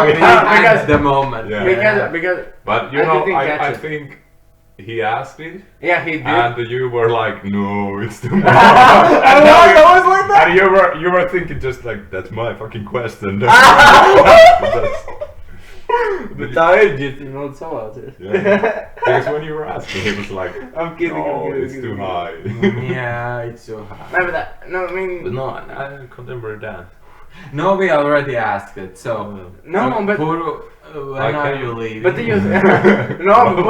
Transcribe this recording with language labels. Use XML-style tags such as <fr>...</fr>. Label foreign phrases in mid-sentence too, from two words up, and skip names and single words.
<en>we we had because- the moment. Yeah. Because But you I know, didn't catch I it. think he asked it yeah, he did. and you were like, no, it's too much. I was like that. And you were thinking just like, that's my fucking question. That's-</en> <lv>Bet tā ir ģirtiņa, man savācies.</lv> <en>Yeah. Because when you were asking, he was like, I'm kidding, no, I'm kidding. it's too high. Yeah, it's so hard. No, but that, no, I mean, But no, I contemporary dance. No, we already asked it, so. no, but Puru, when I are can- you leaving? but you, no, but</en>